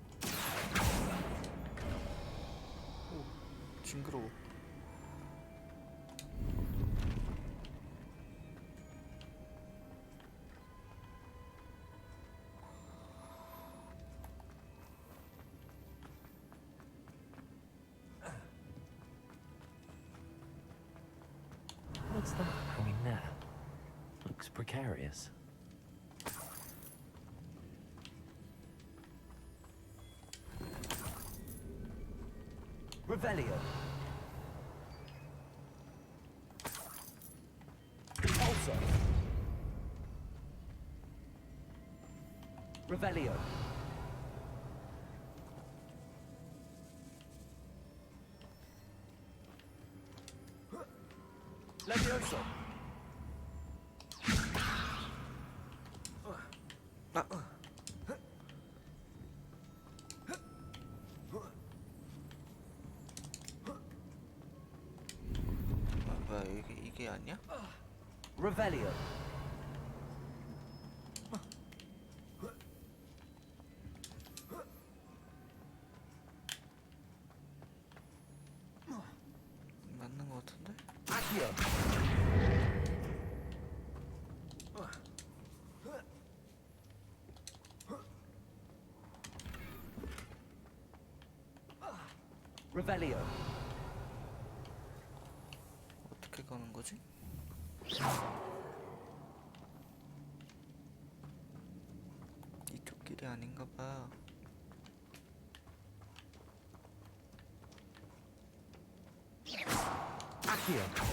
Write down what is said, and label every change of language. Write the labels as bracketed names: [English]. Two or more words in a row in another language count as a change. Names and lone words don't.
[Korean] 오 징그러워. [English] What's that hanging there? Looks precarious. Revelio. Impulso. Revelio. Levioso. [Korean] 뭐야 이게 아니야? [English] Revelio. [Korean] 맞는 거 같은데? [English] Accio. Revelio. [Korean] 어떻게 가는 거지? 이쪽 길이 아닌가 봐. [English] Accio.